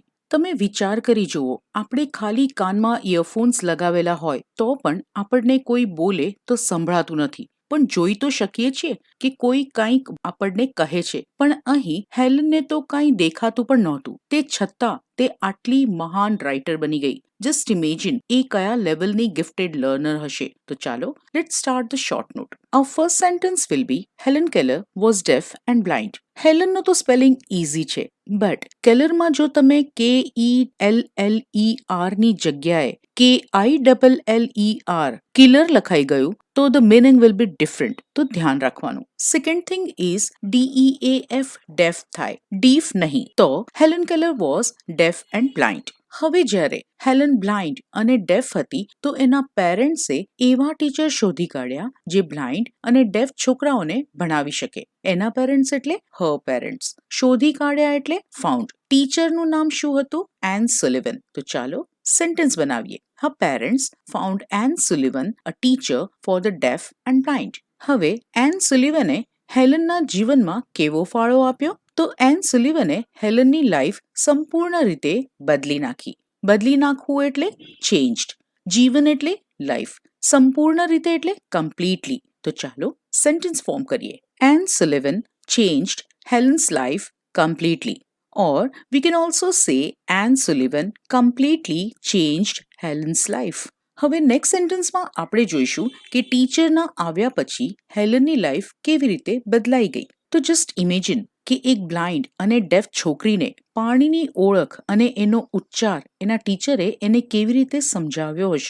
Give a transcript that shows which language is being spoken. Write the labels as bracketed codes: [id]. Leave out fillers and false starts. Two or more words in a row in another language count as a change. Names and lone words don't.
[gu] તમે વિચાર કરી જુઓ, આપણે ખાલી કાનમાં ઇયરફોન્સ લગાવેલા હોય તો પણ આપણને કોઈ બોલે તો સંભળાતું નથી, પણ જોઈ તો શકીએ છીએ કે કોઈ કંઈક આપણને કહે છે. પણ અહીં હેલનને તો કંઈ દેખાતું પણ નહોતું. તે છતાં તે આટલી મહાન રાઇટર બની ગઈ. [en] just imagine [gu] એ કયા લેવલની [en] gifted learner [gu] હશે. તો ચાલો [en] let's start the short note. Our first sentence will be Helen Keller was deaf and blind. [gu] હેલનનો તો [en] spelling easy [gu] છે, બટ કેલરમાં જો તમે KELLER ની જગ્યાએ KILLER કિલર લખાઈ ગયું તો [en] the meaning will be different. [gu] તો ધ્યાન રાખવાનું. [en] second thing is DEAF deaf [gu] થાય, ડીફ નહીં. [en] તો Helen Keller was deaf and blind. [gu] હવે જ્યારે હેલન બ્લાઇન્ડ અને ડેફ હતી તો એના પેરેન્ટ્સે એવા ટીચર શોધી કાઢ્યા જે બ્લાઇન્ડ અને ડેફ છોકરાઓને ભણાવી શકે. એના પેરેન્ટ્સ એટલે [en] her parents. [gu] શોધી કાઢ્યા એટલે ફાઉન્ડ. ટીચરનું નામ શું હતું? એન સુલિવન. તો ચાલો સેન્ટેન્સ બનાવીએ. [en] Her parents found Anne Sullivan a teacher for the deaf and blind. [gu] હવે એન સુલિવને હેલનના જીવનમાં કેવો ફાળો આપ્યો? તો એન સુલિવને હેલનની લાઈફ સંપૂર્ણ રીતે બદલી નાખી. બદલી નાખવું એટલે ચેન્જડ. જીવન એટલે લાઈફ. સંપૂર્ણ રીતે એટલે કમ્પ્લીટલી. તો ચાલો [en] sentence form [gu] કરીએ. [en] એન સુલિવન changed Helen's life completely. Or we can also say Anne Sullivan completely changed Helen's life. [gu] હવે [en] next sentenceમાં [gu] આપણે જોઈશું કે ટીચરના આવ્યા પછી હેલનની લાઈફ કેવી રીતે બદલાઈ ગઈ. તો [en] just imagine [gu] કે એક બ્લાઇન્ડ અને ડેફ છોકરીને પાણીની ઓળખ અને એનો ઉચ્ચાર એના ટીચરે એને કેવી રીતે સમજાવ્યો હશે.